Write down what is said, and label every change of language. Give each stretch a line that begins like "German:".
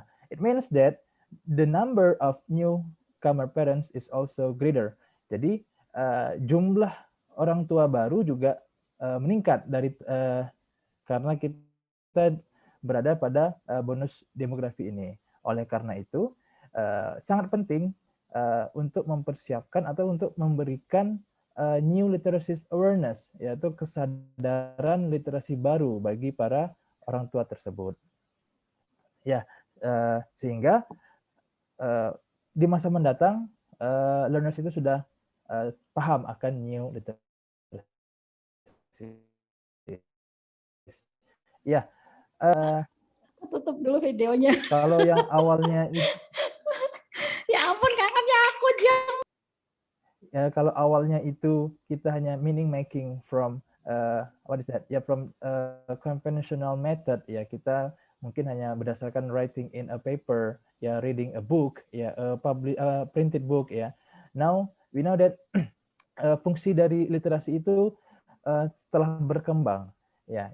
English: It means that the number of newcomer parents is also greater.
Indonesian: Jadi jumlah orang tua baru juga meningkat dari karena kita berada pada bonus demografi ini. Oleh karena itu sangat penting untuk mempersiapkan atau untuk memberikan new literacy awareness, yaitu kesadaran literasi baru bagi para orang tua tersebut. Ya, sehingga di masa mendatang learners itu sudah paham akan new literacy. Ya, tutup dulu videonya. Kalau yang awalnya ya ampun, kakaknya aku jam. Ya, kalau awalnya itu kita hanya
English: meaning making from what is that? Ya, from conventional method, ya,
Indonesian: kita mungkin hanya berdasarkan
English: writing in a paper, ya, reading a book, ya, printed book, ya. Now we know that
Indonesian: fungsi dari literasi itu setelah berkembang, ya.